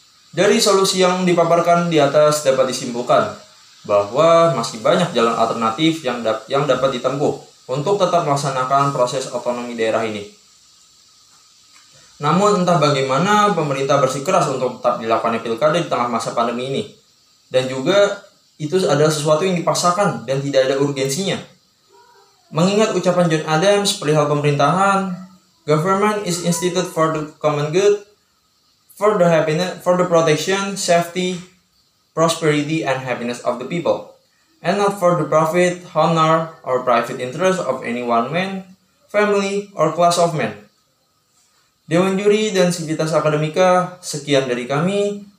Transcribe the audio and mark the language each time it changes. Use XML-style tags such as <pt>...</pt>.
<id>Dari solusi yang dipaparkan di atas dapat disimpulkan bahwa masih banyak jalan alternatif yang dapat ditempuh untuk tetap melaksanakan proses otonomi daerah ini. Namun entah bagaimana pemerintah bersikeras untuk tetap dilakukan pilkada di tengah masa pandemi ini. Dan juga itu adalah sesuatu yang dipaksakan dan tidak ada urgensinya. Mengingat ucapan John Adams perihal pemerintahan,</id> <en>government is instituted for the common good, for the protection, safety, prosperity, and happiness of the people, and not for the profit, honor, or private interest of any one man, family, or class of men.</en> <id>Dewan Juri dan Sivitas Akademika, sekian dari kami.</id>